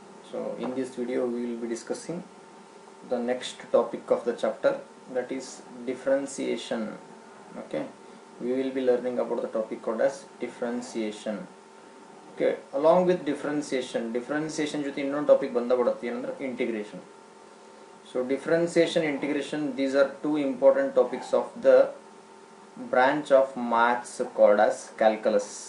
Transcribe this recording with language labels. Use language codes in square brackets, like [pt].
[en] So in this video we will be discussing the next topic of the chapter, that is differentiation. Okay, we will be learning about the topic called as differentiation. Okay, along with differentiation [kn] ಜೊತೆ ಇನ್ನೊಂದು topic ಬಂದಬಿಡುತ್ತೆ ಏನಂದ್ರೆ integration. [en] So differentiation, integration, these are two important topics of the branch of maths called as calculus.